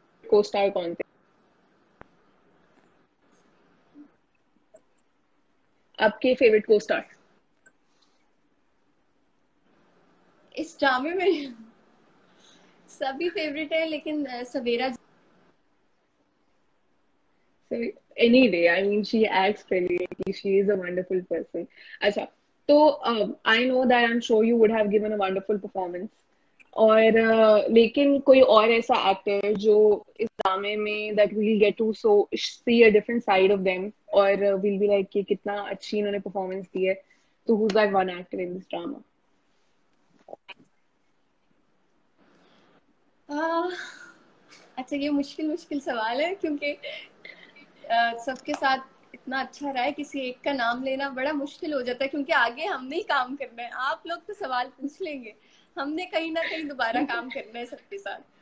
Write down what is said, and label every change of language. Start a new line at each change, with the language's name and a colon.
Hindi: को स्टार कौन थे आपके फेवरेट को स्टार? इस ड्रामे में सभी फेवरेट है, लेकिन सवेरा।
English: So anyway, I mean, she acts brilliantly. She is a wonderful person.
Hindi: अच्छा, तो
English: I know that I'm sure you would have given a wonderful performance.
Hindi: और लेकिन कोई और ऐसा एक्टर जो इस ड्रामे में
English: that we'll get to so see a different side of them,
Hindi: और
English: we'll be like
Hindi: कि कितना अच्छी इन्होंने परफॉर्मेंस दी है।
English: तो who's that one actor in this drama?
Hindi: आ, अच्छा, ये मुश्किल मुश्किल सवाल है, क्योंकि सबके साथ इतना अच्छा रहा है, किसी एक का नाम लेना बड़ा मुश्किल हो जाता है, क्योंकि आगे हमने ही काम करना है। आप लोग तो सवाल पूछ लेंगे, हमने कहीं ना कहीं दोबारा काम करना है सबके साथ।